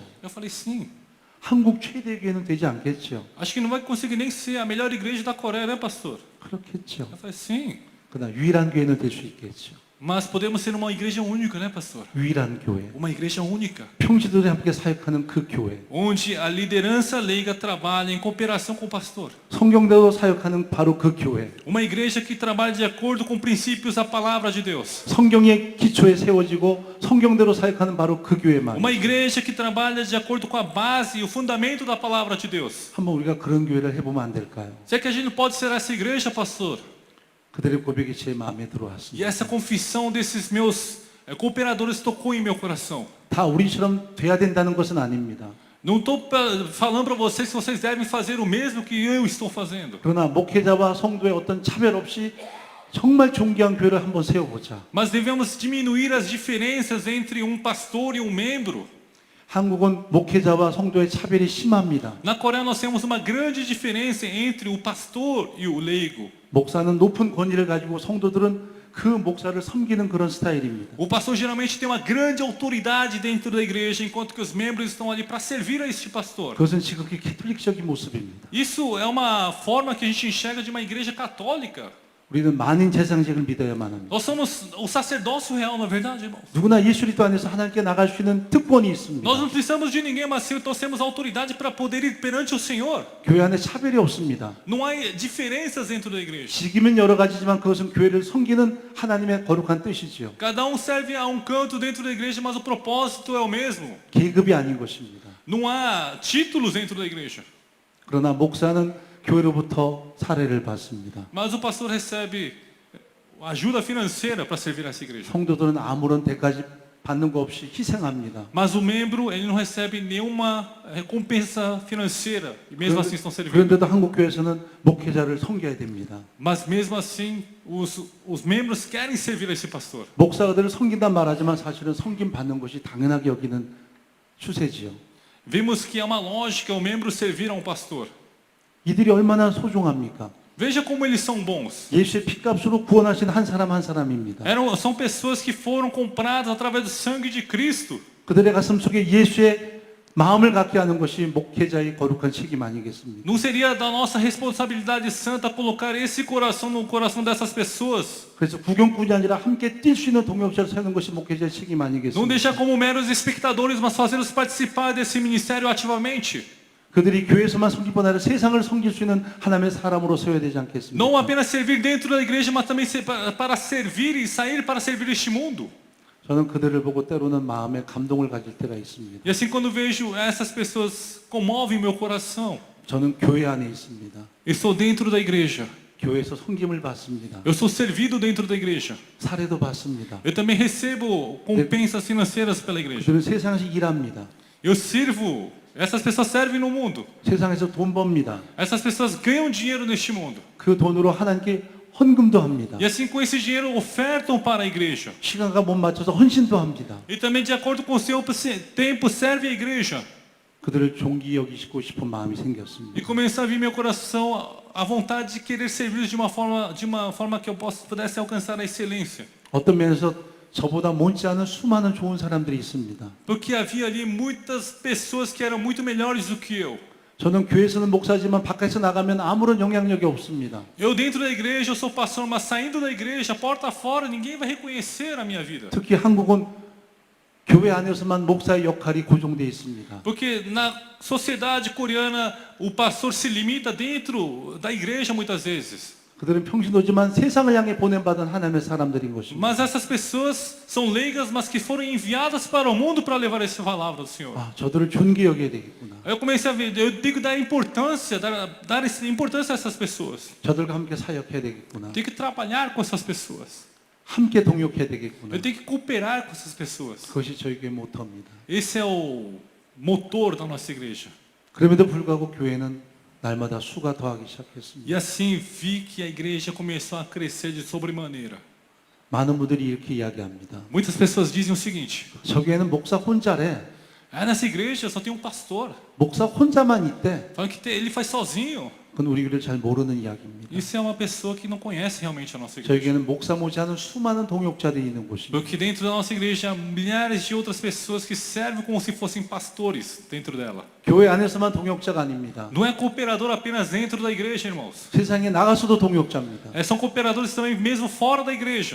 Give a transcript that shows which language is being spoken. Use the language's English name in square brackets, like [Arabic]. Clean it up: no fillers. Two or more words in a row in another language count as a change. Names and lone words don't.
[Portuguese] Eu falei, sim. [Korean] 한국 최대의 교회는 되지 않겠죠? [Portuguese] Acho que não vai conseguir nem ser a melhor igreja da Coreia, né, pastor? [Korean] 그렇겠죠. [Portuguese] Eu falei, sim. [Korean] 그러나 유일한 교회는 될 수 있겠죠. [Portuguese] Mas podemos ser uma igreja única, né, pastor? [Korean] 유일한 교회. [Portuguese] Uma igreja única. [Korean] 평지들이 함께 사역하는 그 교회. [Portuguese] Onde a liderança leiga trabalha em cooperação com o pastor. [Korean] 성경대로 사역하는 바로 그 교회. [Portuguese] Uma igreja que trabalha de acordo com princípios da palavra de Deus. [Korean] 성경의 기초에 세워지고 성경대로 사역하는 바로 그 교회만. [Portuguese] Uma igreja que trabalha de acordo com a base e o fundamento da palavra de Deus. [Korean] 한번 우리가 그런 교회를 해보면 안 될까요? [Portuguese] Será que a gente não pode ser essa igreja, pastor? [Korean] 그들의 고백이 제 마음에 [Portuguese] E [Korean] 들어왔습니다. [Portuguese] essa confissão desses meus cooperadores tocou em meu coração. [Korean] 다 우리처럼 돼야 된다는 것은 아닙니다. [Portuguese] Não estou falando para vocês que vocês devem fazer o mesmo que eu estou fazendo. [Korean] 그러나 목회자와 성도의 어떤 차별 없이 정말 존귀한 교회를 한번 세워보자. [Portuguese] Mas devemos diminuir as diferenças entre um pastor e um membro. [Korean] 한국은 목회자와 성도의 차별이 심합니다. [Portuguese] Na Coreia nós temos uma grande diferença entre o pastor e o leigo. [Korean] 목사는 높은 권위를 가지고 성도들은 그 목사를 섬기는 그런 스타일입니다. [Portuguese] O pastor geralmente tem uma grande autoridade dentro da igreja, enquanto que os membros estão ali para servir a este pastor. [Korean] 그것은 지극히 캐톨릭적인 모습입니다. [Portuguese] Isso é uma forma que a gente enxerga de uma igreja católica. [Korean] 우리는 만인 재상직을 믿어야만 합니다. [Portuguese] Nós somos o sacerdócio real, na verdade, irmãos. [Korean] 누구나 예수 그리스도 안에서 하나님께 나갈 수 있는 특권이 있습니다. [Portuguese] Nós não precisamos de ninguém, mas sim, nós temos autoridade para poder ir perante o Senhor. [Korean] 교회 안에 차별이 없습니다. [Portuguese] Não há diferenças dentro da igreja. [Korean] 직임은 여러 가지지만 그것은 교회를 섬기는 하나님의 거룩한 뜻이지요. [Portuguese] Cada um serve a um canto dentro da igreja, mas o propósito é o mesmo. [Korean] 계급이 아닌 것입니다. [Portuguese] Não há títulos dentro da igreja. [Korean] 그러나 목사는 교회로부터 사례를 받습니다. [Portuguese] Mas o pastor recebe ajuda financeira para servir essa igreja. [Korean] 성도들은 아무런 대가지 받는 거 없이 희생합니다. [Portuguese] Mas o membro, ele não recebe nenhuma recompensa financeira. E mesmo assim estão servindo. [Korean] 그런데도 한국 교회에서는 목회자를 섬겨야 됩니다. [Portuguese] Mas mesmo assim, os membros querem servir a esse pastor. [Korean] 목사들을 섬긴단 말하지만 사실은 섬김 받는 것이 당연하게 여기는 추세지요. [Portuguese] Vimos que é uma lógica o membro servir a um pastor. [Korean] 이들이 얼마나 소중합니까? [Portuguese] Veja como eles são bons. [Korean] 예수의 피값으로 구원하신 한 사람 한 사람입니다. [Portuguese] São pessoas que foram compradas através do sangue de Cristo. [Korean] 그들의 가슴 속에 예수의 마음을 갖게 하는 것이 목회자의 거룩한 책임 아니겠습니까? [Portuguese] Não seria da nossa responsabilidade santa colocar esse coração no coração dessas pessoas? [Korean] 그래서 구경꾼이 아니라 함께 뛸 수 있는 동역자를 세우는 것이 목회자의 책임 [Portuguese] Não [Korean] 아니겠습니까? [Portuguese] deixar como meros espectadores, mas fazê-los participar desse ministério ativamente. [Korean] 그들이 교회에서만 섬기뿐 아니라 세상을 섬길 수 있는 하나님의 사람으로 세워야 되지 않겠습니까? [Portuguese] Não apenas servir dentro da igreja, mas também para servir e sair para servir este mundo. [Korean] 저는 그들을 보고 때로는 마음에 감동을 가질 때가 있습니다. [Portuguese] E assim quando vejo essas pessoas comovem meu coração. [Korean] 저는 교회 안에 있습니다. [Portuguese] Eu estou dentro da igreja. [Korean] 교회에서 섬김을 받습니다. [Portuguese] Eu sou servido dentro da igreja. [Korean] 사례도 받습니다. [Portuguese] Eu também recebo compensas financeiras pela igreja. [Korean] 그들은 세상에서 일합니다. [Portuguese] Eu sirvo. Essas pessoas servem no mundo. [Korean] 세상에서 돈 법니다. [Portuguese] Essas pessoas ganham dinheiro neste mundo. [Korean] 그 돈으로 하나님께 헌금도 합니다. [Portuguese] E assim com esse dinheiro ofertam para a igreja. [Korean] 시간과 못 맞춰서 헌신도 합니다. [Portuguese] E também de acordo com o seu tempo serve a igreja. [Korean] 그들을 존귀 여기시고 싶은 마음이 [Portuguese] E [Korean] 생겼습니다. [Portuguese] começa a vir meu coração a vontade de querer servir de uma forma que eu pudesse alcançar a excelência. [Korean] 어떤 면에서 저보다 못지 않은 수많은 좋은 사람들이 있습니다. [Portuguese] Porque havia ali muitas pessoas que eram muito melhores do que eu. [Korean] 저는 교회에서는 목사지만 밖에서 나가면 아무런 영향력이 없습니다. [Portuguese] Eu dentro da igreja eu sou pastor, mas saindo da igreja, porta fora, ninguém vai reconhecer a minha vida. [Korean] 특히 한국은 교회 안에서만 목사의 역할이 고정되어 있습니다. [Portuguese] Porque na sociedade coreana o pastor se limita dentro da igreja muitas vezes. [Korean] 그들은 평신도지만 세상을 향해 보냄받은 하나님의 사람들인 것입니다. [Portuguese] Mas essas pessoas são leigas, mas que foram enviadas para o mundo para levar essa palavra do Senhor. [Korean] 아, 저들을 존귀 여겨야 되겠구나. [Portuguese] Eu comecei a ver, eu tenho que dar importância a essas pessoas. [Korean] 저들과 함께 사역해야 되겠구나. [Portuguese] Tenho que trabalhar com essas pessoas. [Korean] 함께 동역해야 되겠구나. [Portuguese] Eu tenho que cooperar com essas pessoas. [Korean] 그것이 저희 교회 모토입니다. [Portuguese] Esse é o motor da nossa igreja. [Korean] 그럼에도 불구하고 교회는 날마다 수가 더하기 시작했습니다. [Portuguese] E assim vi que a igreja começou a crescer de sobremaneira. [Korean] 많은 분들이 이렇게 이야기합니다. [Portuguese] Muitas pessoas dizem o seguinte: [Korean] 저기에는 목사 혼자래. [Portuguese] nessa igreja só tem um pastor. [Korean] 목사 혼자만 있대. [Portuguese] Falam que ele faz sozinho. [Korean] 그건 우리 교회를 잘 모르는 이야기입니다. [Portuguese] Isso é uma pessoa que não conhece realmente a nossa igreja. [Korean] 저에게는 목사 못지않은 수많은 동역자들이 있는 곳입니다. [Portuguese] Porque dentro da nossa igreja há milhares de outras pessoas que servem como se fossem pastores dentro dela. [Korean] 교회 안에서만 동역자가 아닙니다. [Portuguese] Não é cooperador apenas dentro da igreja, irmãos. [Korean] 세상에 나가서도 동역자입니다. [Portuguese] São cooperadores também mesmo fora da igreja.